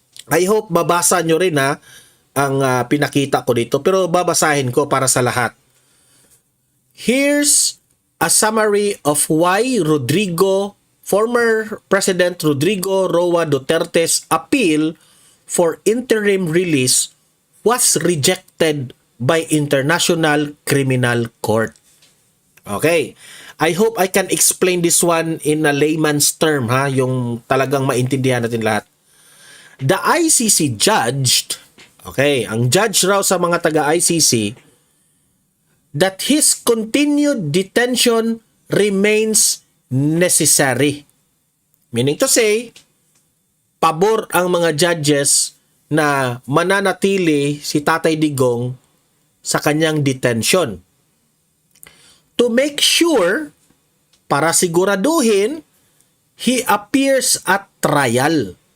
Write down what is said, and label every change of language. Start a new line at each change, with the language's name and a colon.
English: I hope
Filipino: babasa nyo rin, ha, ang pinakita ko dito. Pero babasahin ko para sa lahat.
English: Here's a summary of why former President Rodrigo Roa Duterte's appeal for interim release was rejected by International Criminal Court. Okay. I hope I can explain this one in a layman's term, ha,
Filipino: yung talagang maintindihan natin lahat.
English: The ICC judged, okay,
Filipino: ang judge raw sa mga taga-ICC,
English: that his continued detention remains necessary. Meaning to say,
Filipino: pabor ang mga judges na mananatili si Tatay Digong sa kanyang detention.
English: To make sure,
Filipino: para siguraduhin,
English: he appears at trial.